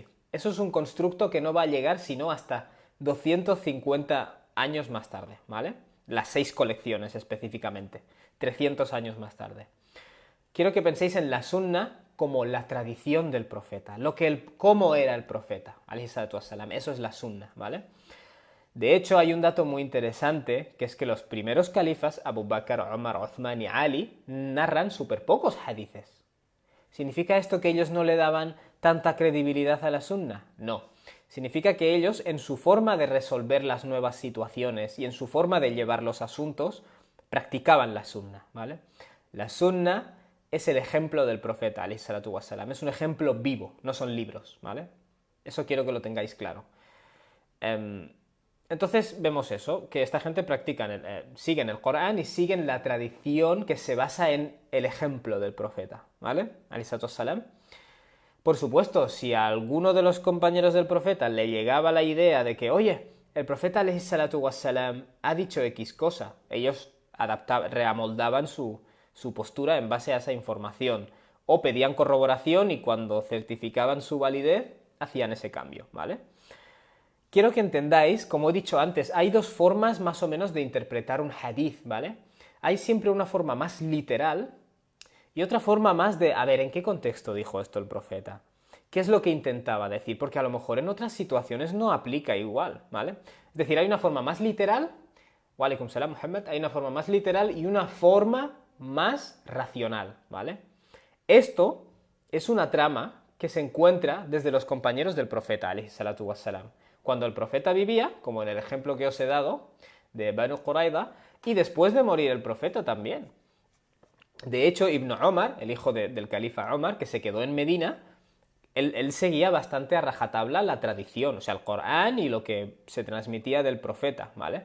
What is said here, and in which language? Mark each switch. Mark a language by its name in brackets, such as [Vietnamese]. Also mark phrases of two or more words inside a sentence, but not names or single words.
[Spanish] Eso es un constructo que no va a llegar sino hasta 250 años más tarde, ¿vale? Las 6 colecciones específicamente, 300 años más tarde. Quiero que penséis en la Sunna como la tradición del profeta, cómo era el profeta, [Arabic] عليه الصلاة والسلام. [Spanish] Eso es la Sunna, ¿vale? De hecho, hay un dato muy interesante, que es que los primeros califas, Abu Bakr, Omar, Uthman y Ali, narran súper pocos hadices. ¿Significa esto que ellos no le daban tanta credibilidad a la Sunna? No. Significa que ellos, en su forma de resolver las nuevas situaciones y en su forma de llevar los asuntos, practicaban la Sunna, ¿vale? La Sunna es el ejemplo del profeta, [Arabic] عليه الصلاة والسلام. [Spanish] Es un ejemplo vivo, no son libros, ¿vale? Eso quiero que lo tengáis claro. Entonces vemos eso, que esta gente siguen el Corán y siguen la tradición que se basa en el ejemplo del profeta, ¿vale? [Arabic] عليه الصلاة والسلام. [Spanish] Por supuesto, si a alguno de los compañeros del profeta le llegaba la idea de que, oye, el profeta [Arabic] عليه الصلاة والسلام [Spanish] ha dicho X cosa, ellos reamoldaban su postura en base a esa información, o pedían corroboración y cuando certificaban su validez, hacían ese cambio, ¿vale? Quiero que entendáis, como he dicho antes, hay dos formas más o menos de interpretar un hadith, ¿vale? Hay siempre una forma más literal y otra forma más de, a ver, ¿en qué contexto dijo esto el profeta? ¿Qué es lo que intentaba decir? Porque a lo mejor en otras situaciones no aplica igual, ¿vale? Es decir, hay una forma más literal, [Arabic] وعليكم السلام Muhammad, [Spanish] hay una forma más literal y una forma más racional, ¿vale? Esto es una trama que se encuentra desde los compañeros del profeta, [Arabic] عليه الصلاة والسلام. [Spanish] Cuando el profeta vivía, como en el ejemplo que os he dado, de Banu Qurayza, y después de morir el profeta también. De hecho, Ibn Omar, el hijo del califa Omar, que se quedó en Medina, él seguía bastante a rajatabla la tradición, o sea, el Corán y lo que se transmitía del profeta, ¿vale?